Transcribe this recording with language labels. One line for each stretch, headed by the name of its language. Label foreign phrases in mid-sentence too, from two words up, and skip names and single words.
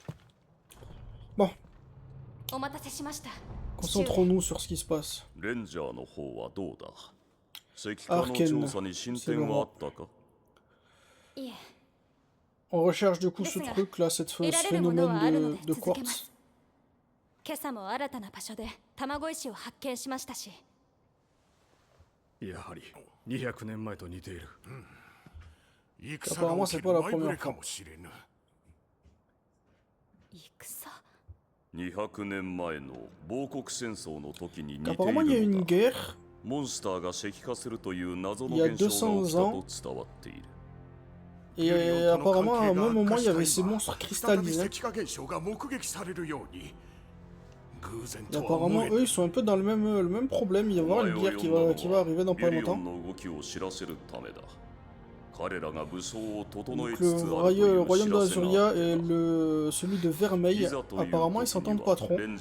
French: Bon. Concentrons-nous sur ce qui se passe. Arken, c'est le roi. On recherche du coup ce truc là, ce phénomène de quartz.
Japanese: 今朝も新たな場所で卵石を発見しましたし。やはり200年前と似ている。戦が起きる前触れかもしれぬ。戦。 200年前の亡国戦争の時に似ている
French: Apparemment, il y a une guerre.
Japanese: モンスターが石化するという謎の現象が起きたと伝わっている。
French: Et apparemment, à un même moment, il y avait ces monstres cristallisés. Et apparemment, eux, ils sont un peu dans le même problème. Il va y avoir une guerre qui va arriver dans pas longtemps. Donc le royaume d'Azuria et celui de Vermeil, apparemment, ils s'entendent pas trop.